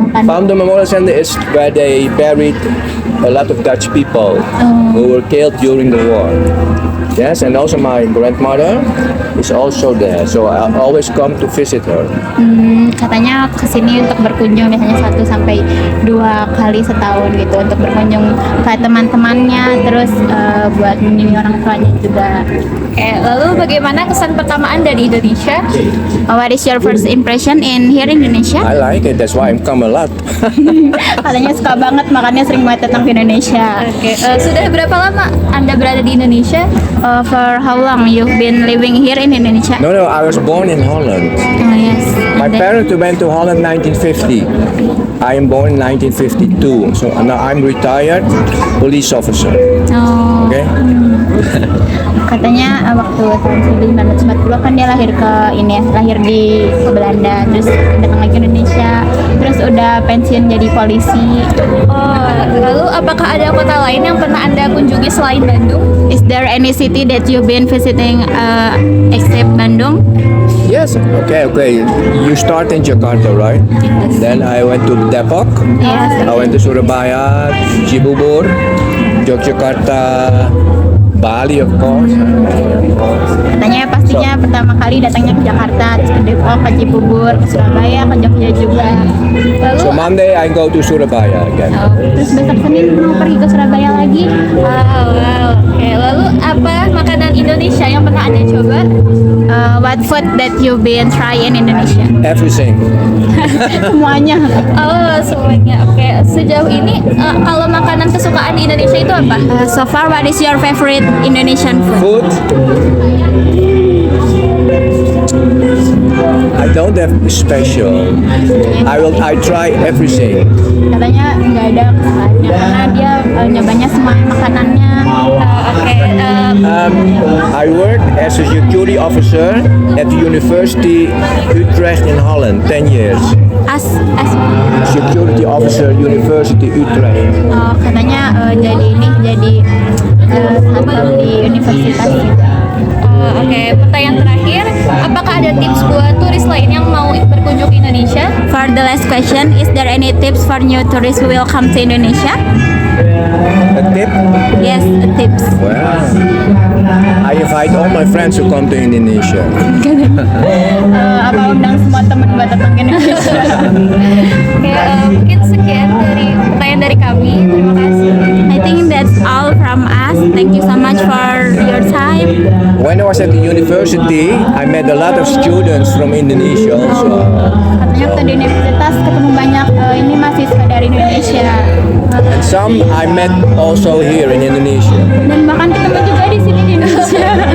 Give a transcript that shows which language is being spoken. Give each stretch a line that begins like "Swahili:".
English: Pandu Memorial Center is where they buried a lot of Dutch people who were killed during the war. Yes, and also my grandmother is also there, so I always come to visit her.
Indonesian: Katanya kesini untuk berkunjung biasanya 1 sampai 2 kali setahun gitu untuk berkunjung ke teman-temannya, terus buat mengunjungi orang tuanya juga. Lalu bagaimana kesan pertama Anda di Indonesia?
English: What is your first impression in here in Indonesia? I like it, that's why I come a lot.
Indonesian: Katanya suka banget, makanya sering banget datang ke Indonesia. Sudah berapa lama Anda berada di Indonesia?
English: For how long you've been living here in Indonesia? No, I was born in Holland. Oh yes. My parents went to Holland 1950. I am born in 1952, so now I'm retired police officer. Oh. Okay?
Indonesian: Katanya waktu tahun 1940 kan dia lahir di Belanda, terus datang lagi ke Indonesia, terus udah pensiun jadi polisi. Lalu apakah ada kota lain yang pernah Anda kunjungi selain Bandung?
English: Is there any city that you've been visiting except Bandung? Yes, okay. You start in Jakarta, right? Then I went to Depok. Yes. I went to Surabaya, Cibubur, Yogyakarta, Bali, of course.
Indonesian: Katanya pastinya pertama kali datangnya ke Jakarta, terus ke Depok, ke Cibubur, ke Surabaya, ke Jogja juga. Lalu
English: So Monday I go to Surabaya again.
Indonesian: terus besok Senin mau pergi ke Surabaya lagi. Oke. Lalu apa makanan Indonesia yang pernah Anda coba?
English: What food that you've been trying in Indonesia? Everything.
Indonesian: Semuanya. Semuanya. Oke. Sejauh ini kalau makanan kesukaan di Indonesia itu apa?
English: So far, what is your favorite Indonesian food? Food. I don't have special. I try everything.
Indonesian: Katanya nggak ada kesukaannya karena dia nyobanya semua makanannya.
English: I work as a security officer at the University Utrecht in Holland, 10 years. As Security officer University Utrecht.
Indonesian: katanya jadi satpam di universitas. Oke, pertanyaan terakhir, apakah ada tips buat turis lain yang mau berkunjung ke Indonesia?
English: For the last question, is there any tips for new tourists who will come to Indonesia? A tip? Yes, tips. Well, I invite all my friends to come to Indonesia.
Indonesian: Apa undang semua teman buat datang ke Indonesia? Oke, mungkin sekian dari pertanyaan dari kami. Terima kasih.
English: I think that's all from us. Thank you so much for your time. When I was at the university, I met a lot of students from Indonesia also.
Indonesian: Katanya waktu di universitas ketemu banyak ini mahasiswa dari Indonesia.
English: And some I met also here in Indonesia.
Indonesian: Dan bahkan ketemu juga di sini di Indonesia.